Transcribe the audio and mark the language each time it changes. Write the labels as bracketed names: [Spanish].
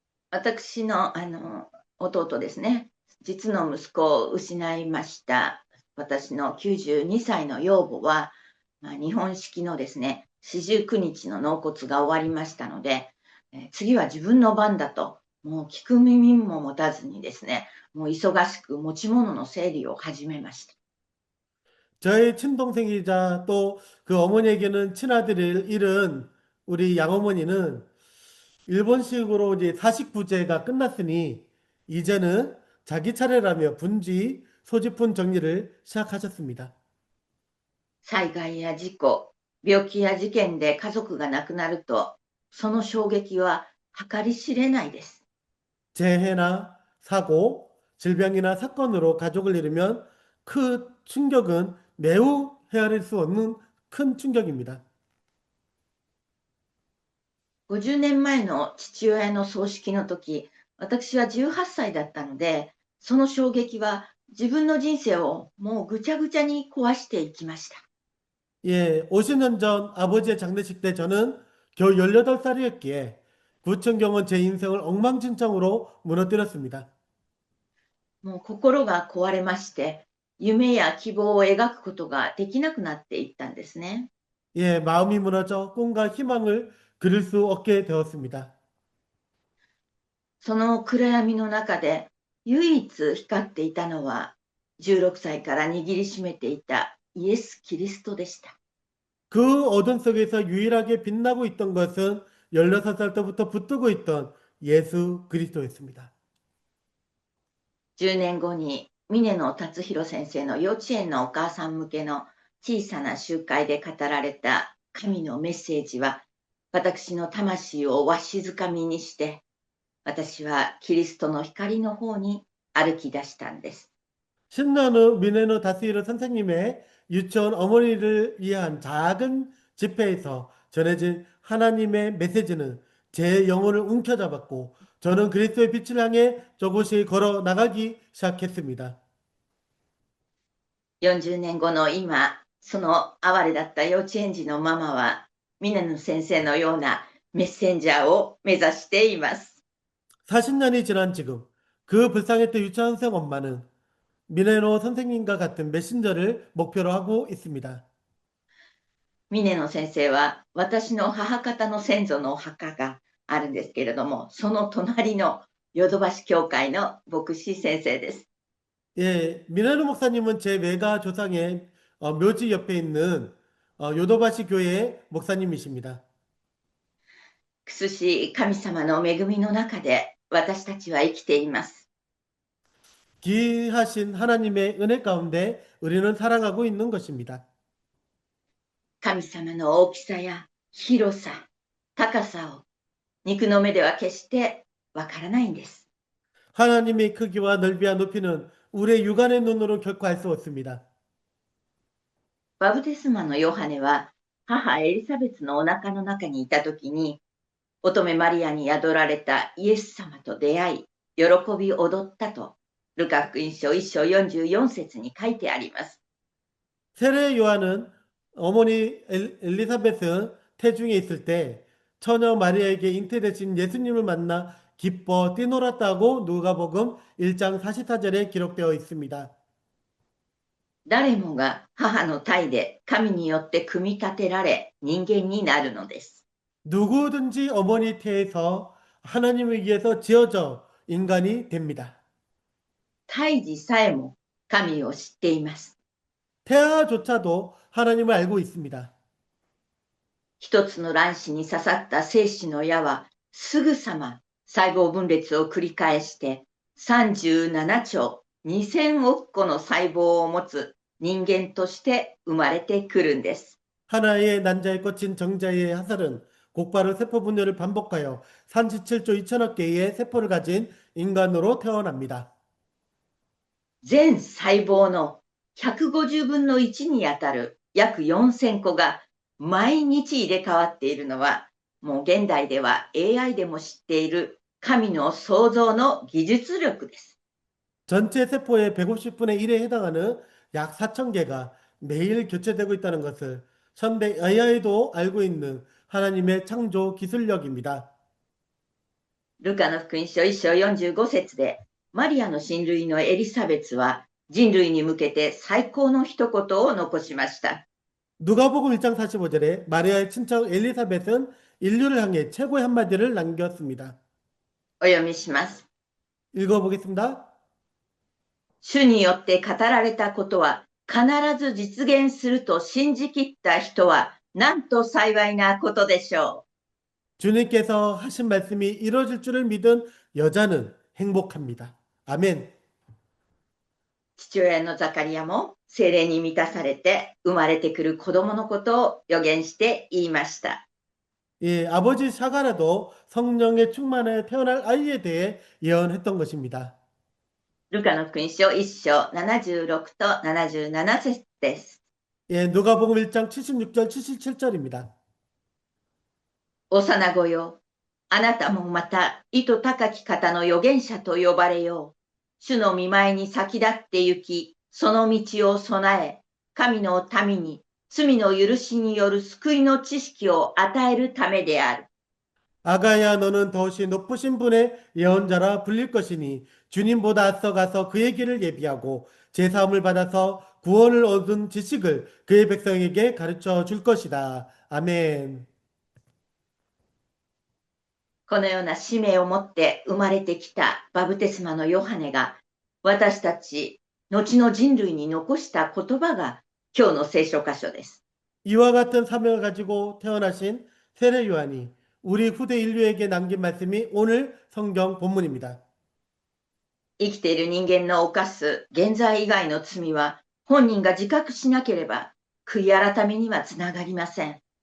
[Japanese] 私の、弟ですね、実の息子を失いました私の92歳の養母は、日本式のですね、49日の納骨が終わりましたので、次は自分の番だと、もう聞く耳も持たずにですね、もう忙しく持ち物の整理を始めました。 [Korean] 저의 친동생이자 또 그 어머니에게는 친아들을 잃은 우리 양어머니는 일본식으로 이제 사식부제가 끝났으니 이제는 자기 차례라며 분주히 소지품 정리를 시작하셨습니다. [Japanese] 災害や事故、病気や事件で家族が亡くなると、その衝撃は計り知れないです。 [Korean] 재해나 사고, 질병이나 사건으로 가족을 잃으면 그 충격은 매우 헤아릴 수 없는 큰 충격입니다. [Japanese] 50年前の父親の葬式の時、私は18歳だったので、その衝撃は自分の人生をもうぐちゃぐちゃに壊していきました。 [Korean] 예, 50년 전 아버지의 장례식 때 저는 겨우 18살이었기에 구천경은 제 인생을 엉망진창으로 무너뜨렸습니다. [Japanese] もう心が壊れまして、夢や希望を描くことができなくなっていったんですね。 [Korean] 예, 마음이 무너져 꿈과 희망을 그릴 수 없게 되었습니다. [Japanese] その暗闇の中で唯一光っていたのは、16歳から握りしめていたイエス・キリストでした。 [Korean] 그 어둠 속에서 유일하게 빛나고 있던 것은 16살 때부터 붙들고 있던 예수 그리스도였습니다. [Japanese] 10年後に峰野達弘先生の幼稚園のお母さん向けの小さな集会で語られた神のメッセージは、私の魂をわしづかみにして、私はキリストの光の方に歩き出したんです。 [Korean] 신나는 미네노 다스히로 선생님의 유치원 어머니를 위한 작은 집회에서 전해진 하나님의 메시지는 제 영혼을 움켜잡았고 저는 그리스도의 빛을 향해 조금씩 걸어 나가기 시작했습니다. [Japanese] 40年後の今、その哀れだった幼稚園児のママは、峰野先生のようなメッセンジャーを目指しています。 [Korean] 40년이 지난 지금 그 불쌍했던 유치원생 엄마는 미네노 선생님과 같은 메신저를 목표로 하고 있습니다. [Japanese] 峰野先生は私の母方の先祖のお墓があるんですけれども、その隣のヨドバシ教会の牧師先生です。 [Korean] 예, 미나루 목사님은 제 외가 조상의 묘지 옆에 있는 요도바시 교회 목사님이십니다. [Japanese] くすし神様の恵みの中で私たちは生きています。 [Korean] 귀하신 하나님의 은혜 가운데 우리는 살아가고 있는 것입니다. [Japanese] 神様の大きさや広さ、高さを肉の目では決してわからないんです。 [Korean] 하나님의 크기와 넓이와 높이는 우리의 육안의 눈으로 결코 알 수 없습니다. [Japanese] バプテスマのヨハネは母エリザベスのお腹の中にいた時に乙女マリアに宿られたイエス様と出会い、喜び踊ったと、ルカ福音書1章44節に書いてあります。 [Korean] 세례 요한은 어머니 엘리사벳은 태중에 있을 때 처녀 마리아에게 잉태되신 예수님을 만나 기뻐 뛰놀았다고 누가복음 1장 44절에 기록되어 있습니다. [Japanese] 誰もが母の胎で神によって組み立てられ人間になるのです。 [Korean] 누구든지 어머니 태에서 하나님을 위해서 지어져 인간이 됩니다. [Japanese] 胎児さえも神を知っています。 [Korean] 태아조차도 하나님을 알고 있습니다. [Japanese] 一つの卵子に刺さった精子の矢はすぐさま細胞分裂を繰り返して37兆2000億個の細胞を持つ人間として生まれてくるんです。 [Korean] 하나의 난자에 꽂힌 정자의 화살은 곧바로 세포 분열을 반복하여 37조 2천억 개의 세포를 가진 인간으로 태어납니다. [Japanese] 全細胞の150分の1にあたる約4000個が毎日入れ替わっているのは、もう現代では AI でも知っている神の創造の技術力です。 [Korean] 전체 세포의 150분의 1에 해당하는 약 4천 개가 매일 교체되고 있다는 것을 현대 AI도 알고 있는 하나님의 창조 기술력입니다. [Japanese] ルカの福音書1章45節で、マリアの親類のエリザベスは人類に向けて最高の一言を残しました。 [Korean] 누가복음 1장 45절에 마리아의 친척 엘리사벳은 인류를 향해 최고의 한마디를 남겼습니다. [Japanese] お読みします。 [Korean] 읽어보겠습니다. [Japanese] 主によって語られたことは必ず実現すると信じきった人はなんと幸いなことでしょう。 [Korean] 주님께서 하신 말씀이 이루어질 줄을 믿은 여자는 행복합니다. 아멘. [Japanese] 父親のザカリアも聖霊に満たされて生まれてくる子供のことを予言して言いました。 [Korean] 예, 아버지 사가라도 성령의 충만에 태어날 아이에 대해 예언했던 것입니다. [Japanese] ルカの福音書1章76と77節です。 [Korean] 예, 누가복음 1장 76절 77절입니다. [Japanese] 幼子よ、あなたもまた意図高き方の預言者と呼ばれよう。主の御前に先立って行き、その道を備え、神の民に罪の許しによる救いの知識を与えるためである。 [Korean] 아가야 너는 더시 높으신 분의 예언자라 불릴 것이니 주님보다 앞서가서 그의 길을 예비하고 제사함을 받아서 구원을 얻은 지식을 그의 백성에게 가르쳐 줄 것이다. 아멘. [Japanese] このような使命を持って生まれてきたバプテスマのヨハネが、私たち、後の人類に残した言葉が今日の聖書箇所です。 [Korean] 이와 같은 사명을 가지고 태어나신 세례 요한이 우리 후대 인류에게 남긴 말씀이 오늘 성경 본문입니다. [Japanese] 生きている人間の犯す現在以外の罪は本人が自覚しなければ悔い改めにはつながりません。